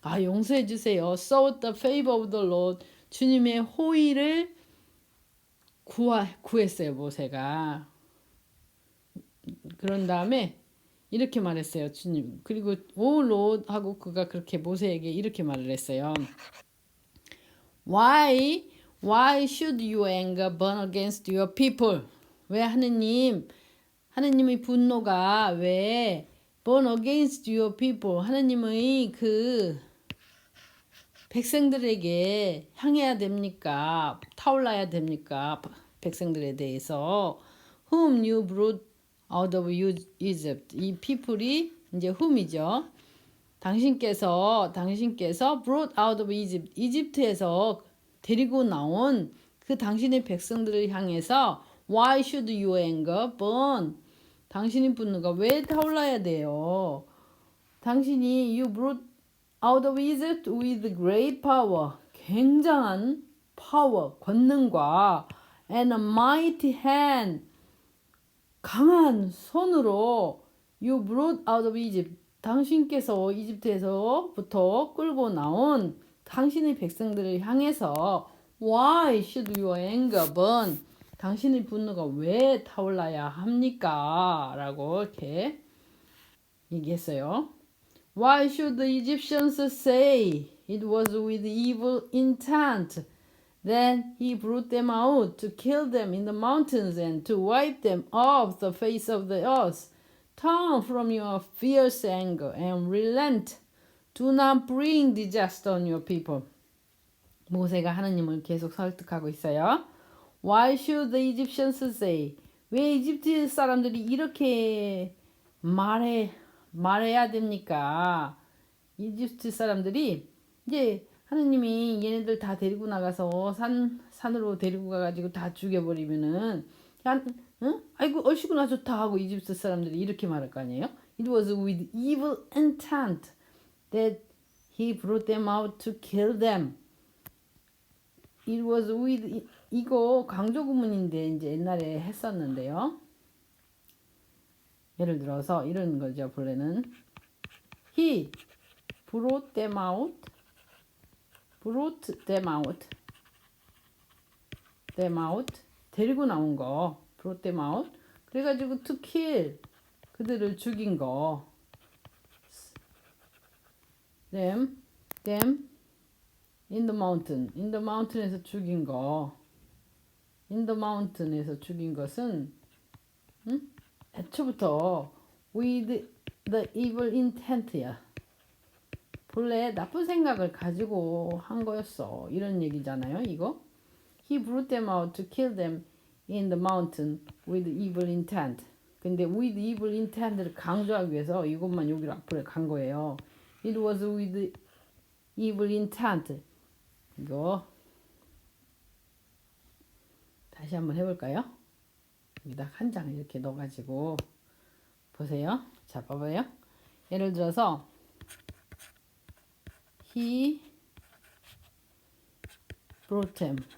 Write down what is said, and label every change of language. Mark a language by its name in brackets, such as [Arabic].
[Korean] 용서해 주세요. [English] Sought the favor of the Lord. [Korean] 주님의 호의를 구했어요. 모세가. 그런 다음에 이렇게 말했어요. 주님. 그리고 [English] O Lord [Korean] 하고 그가 그렇게 모세에게 이렇게 말을 했어요. [English] Why should your anger burn against your people? [Korean] 왜 하느님의 분노가 왜 [English] burn against your people? [Korean] 하느님의 그 백성들에게 향해야 됩니까? 타올라야 됩니까? 백성들에 대해서 [English] whom you brought out of Egypt. [Korean] 이 people이 이제 whom이죠. 당신께서 [English] brought out of Egypt. [Korean] 이집트에서 데리고 나온 그 당신의 백성들을 향해서 [English] why should your anger burn? [Korean] 당신의 분노가 왜 타올라야 돼요? 당신이 [English] you brought out of Egypt with great power. [Korean] 굉장한 power, 권능과 [English] and a mighty hand. [Korean] 강한 손으로 [English] you brought out of Egypt. [Korean] 당신께서 이집트에서부터 끌고 나온 당신의 백성들을 향해서 [English] Why should your anger burn? [Korean] 당신의 분노가 왜 타올라야 합니까? 라고 이렇게 얘기했어요. [English] Why should the Egyptians say it was with evil intent? Then he brought them out to kill them in the mountains and to wipe them off the face of the earth. Turn from your fierce anger and relent. Do not bring disaster on your people. [Korean] 모세가 하나님을 계속 설득하고 있어요. [English] Why should the Egyptians say? [Korean] 왜 이집트 사람들이 이렇게 말해야 됩니까? 이집트 사람들이 이제 하느님이 얘네들 다 데리고 나가서 산으로 데리고 가가지고 다 죽여버리면은 아이고 얼씨구나 좋다 하고 이집트 사람들이 이렇게 말할 거 아니에요? [English] It was with evil intent that he brought them out to kill them. It was with [Korean] 이거 강조 구문인데 이제 옛날에 했었는데요. 예를 들어서 이런 거죠. 본래는 [English] he brought them out [Korean] 데리고 나온 거 [English] brought them out [Korean] 그래가지고 [English] to kill [Korean] 그들을 죽인 거 [English] them in the mountain [Korean] 에서 죽인 거 [English] in the mountain [Korean] 에서 죽인 것은 애초부터 [English] with the evil intent [Korean] 야 본래 나쁜 생각을 가지고 한 거였어. 이런 얘기잖아요. 이거. [English] He brought them out to kill them in the mountain with evil intent. [Korean] 근데 [English] with evil intent [Korean] 를 강조하기 위해서 이것만 여기로 앞으로 간 거예요. [English] It was with evil intent. [Korean] 이거 다시 한번 해볼까요? 여기다 한 장을 이렇게 넣어가지고 보세요. 자, 봐봐요. 예를 들어서 [English] He brought them.